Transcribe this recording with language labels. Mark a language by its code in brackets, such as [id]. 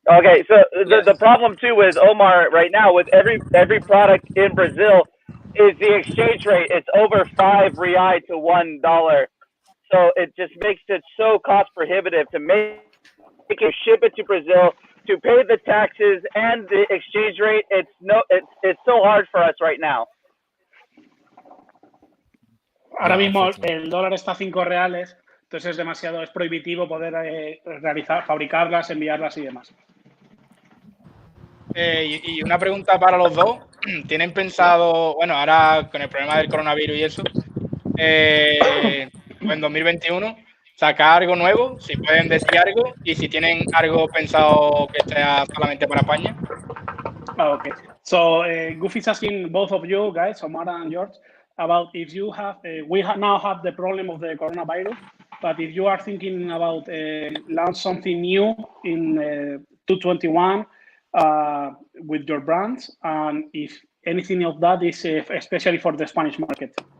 [en] Okay, so the problem too with Omar right now with every product in Brazil is the exchange rate. It's over 5 real to $1. So it just makes it so cost prohibitive to make it, ship it to Brazil, to pay the taxes and the exchange rate. It's so hard for us right now. [es] Ahora mismo el dólar está a 5 reales, entonces es prohibitivo poder fabricarlas, enviarlas y demás. Y una pregunta para los dos. ¿Tienen pensado, bueno, ahora con el problema del coronavirus y eso, en 2021, sacar algo nuevo? Si pueden decir algo y si tienen algo pensado que sea solamente para España. [en] Okay. So Goofy's asking both of you guys, Omar and George, about if you have, now have the problem of the coronavirus, but if you are thinking about launch something new in 2021 with your brands, and if anything of that is especially for the Spanish market.